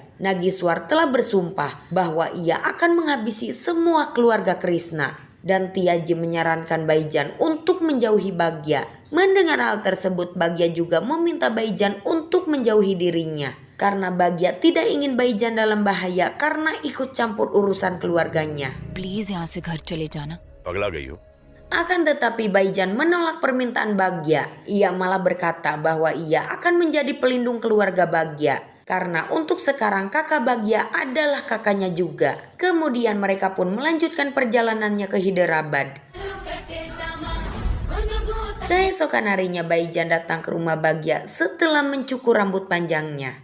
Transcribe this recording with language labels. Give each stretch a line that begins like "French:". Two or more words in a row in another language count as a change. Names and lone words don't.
Indonesian: Nagiswar telah bersumpah bahwa ia akan menghabisi semua keluarga Krishna. Dan Tiaji menyarankan Baijan untuk menjauhi Bagja. Mendengar hal tersebut, Bagja juga meminta Baijan untuk menjauhi dirinya. Karena Bagja tidak ingin Baijan dalam bahaya karena ikut campur urusan keluarganya.
Hindi: Please यहाँ से घर चले जाना. पगला गई हो.
Indonesian: Akan tetapi Baijan menolak permintaan Bagja. Ia malah berkata bahwa ia akan menjadi pelindung keluarga Bagja. Karena untuk sekarang kakak Bagja adalah kakaknya juga. Kemudian mereka pun melanjutkan perjalanannya ke Hyderabad. Keesokan harinya Baijan datang ke rumah Bagja setelah mencukur rambut panjangnya.